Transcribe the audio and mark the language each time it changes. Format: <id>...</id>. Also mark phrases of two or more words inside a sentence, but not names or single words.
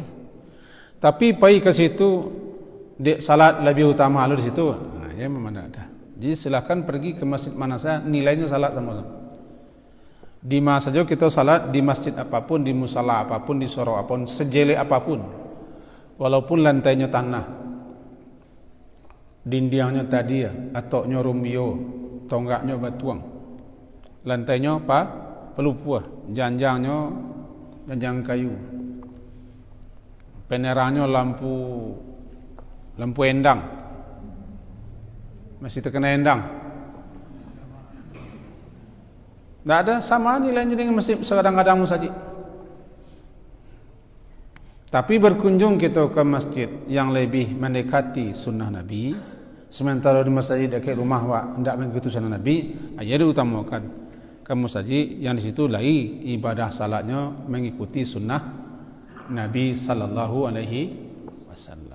<id>Tapi pai ke situ salat lebih utama lalu di situ, ya memang ada. Jadi silakan pergi ke masjid mana saja, nilainya salat sama-sama. Di mana saja kita salat, di masjid apapun, di musala apapun, di sorok apapun, sejelek apapun, walaupun lantainya tanah, dindingnya tadi ya,</id> <min>atoknya rumbio, tonggaknya batuang, lantainya apa? Pelupuah, janjangnya janjang kayu,</min> <id>penerangannya lampu endang, masih terkena endang. Tidak ada sama nilainya dengan masjid sekadang-kadang saja. Tapi berkunjung kita ke masjid yang lebih mendekati sunnah Nabi, sementara di masjid dekat rumah tidak mengikuti sunnah Nabi, aja diutamakan ke masjid yang di situ lagi ibadah salatnya mengikuti sunnah Nabi</id> <ar>صلى الله عليه وسلم.</ar>